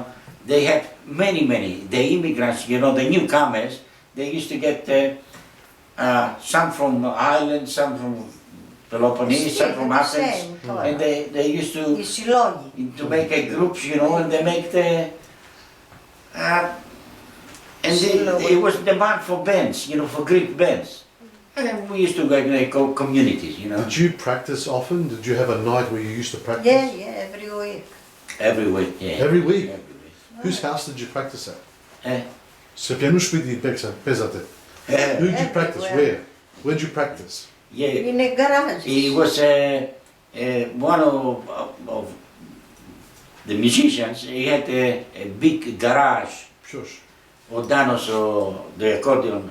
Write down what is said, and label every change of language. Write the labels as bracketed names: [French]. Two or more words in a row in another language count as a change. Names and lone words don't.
[English] They had many, the immigrants, you know, the newcomers, they used to get some from Ireland, some from Peloponnese, some from Athens, and they used to make a groups, you know, and they make the it was demand for bands, you know, for Greek bands. And we used to go in communities, you know. Did you practice often? Did you have a night where you used to practice? Yeah, every week. Every week, yeah. Every week? Every week. Whose house did you practice at? Eh? [Greek] Σε ποιανού σπίτι παίζατε? [English] Who did you practice? Where? Where did you practice? Yeah. In a garage. He was one of the musicians. He had a big garage. [Greek] Ποιος? [English] O Danos, the accordion.